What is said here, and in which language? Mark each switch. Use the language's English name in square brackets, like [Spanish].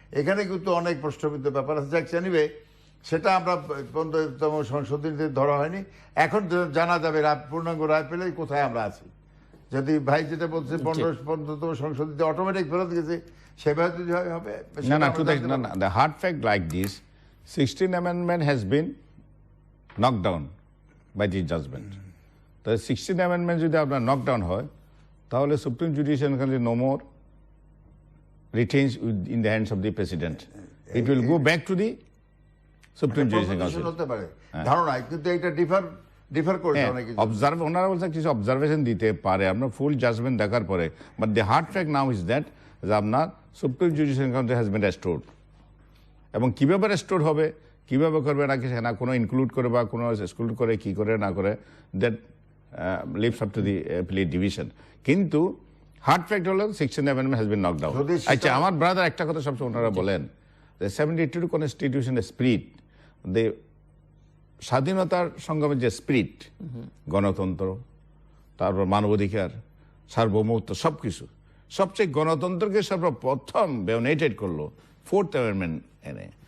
[Bangla] এখানে কিন্তু অনেক প্রশ্নবিদ্ধ ব্যাপার আছে, যাক জানিবে সেটা আমরা 15তম সংশোধনীতে ধরা হয়নি। এখন জানা যাবে পূর্ণাঙ্গ রায় পেলে কোথায় আমরা আছি। যদি ভাই যেটা বলছে 15তম সংশোধনীতে অটোমেটিক ফেরত গেছে, সেভাবে যদি হবে না, [English] the hard fact like this, 16th amendment has been knocked down by this judgment. The 16th amendment [Bangla] যদি আপনার [English] knockdown [Bangla] হয়, তাহলে [English] Supreme judicial council no more retains in the hands of the president. It will go back to the supreme judicial council. [Bangla] হতে পারে ধারণা, কিন্তু এটা differ করছে অনেক কিছু। ওনারা বলছে কিছু অবজারভেশন দিতে পারে, আমরা ফুল জাজমেন্ট দেখার পরে। [English] but the hard fact now is that [Bangla] যে আপনার [English] Supreme judicial council has been restored. [Bangla] এবং কিভাবে রেস্টোর হবে, কিভাবে করবে, নাকি না কোনো ইনক্লুড করে বা কোনো এক্সক্লুড করে, কি করে না করে, [English] That leaves up to the appellate division. [Bangla] কিন্তু [English] hard fact [Bangla] হলো [English] 16th amendment has been knocked down. [Bangla] আচ্ছা, আমার ব্রাদার একটা কথা সবসময় ওনারা বলেন, যে 72 কনস্টিটিউশনের স্পিরিট, স্বাধীনতার সংগ্রামের যে স্পিরিট, গণতন্ত্র, তারপর মানবাধিকার, সার্বভৌমত্ব, সবকিছু, সবচেয়ে গণতন্ত্রকে সর্বপ্রথম বেওনেটেড করলো 4th amendment এনে।